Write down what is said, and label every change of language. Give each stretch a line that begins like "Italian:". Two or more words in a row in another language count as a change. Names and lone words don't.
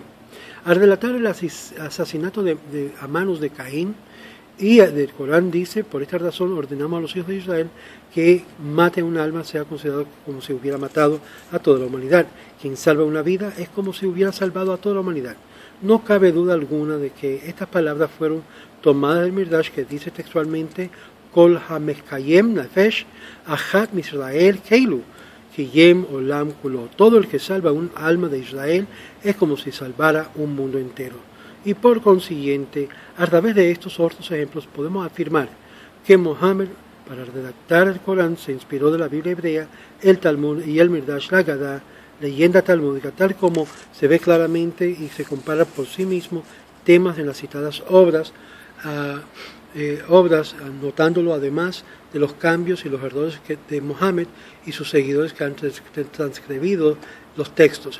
Spanish: Al relatar el asesinato a manos de Caín, y del Corán dice: por esta razón ordenamos a los hijos de Israel que maten un alma, sea considerado como si hubiera matado a toda la humanidad. Quien salva una vida es como si hubiera salvado a toda la humanidad. No cabe duda alguna de que estas palabras fueron tomadas del Mirdash, que dice textualmente:
Hebrew: כל המקיים נפש אחת מישראל כאילו קיים עולם כולו.
Spanish: Todo el que salva un alma de Israel es como si salvara un mundo entero. Y por consiguiente, a través de estos otros ejemplos podemos afirmar que Mohammed, para redactar el Corán, se inspiró de la Biblia hebrea, el Talmud y el Mirdash, la Gadá, leyenda talmúdica, tal como se ve claramente y se compara por sí mismo temas en las citadas obras, notándolo además de los cambios y los errores de Mohammed y sus seguidores que han transcribido los textos.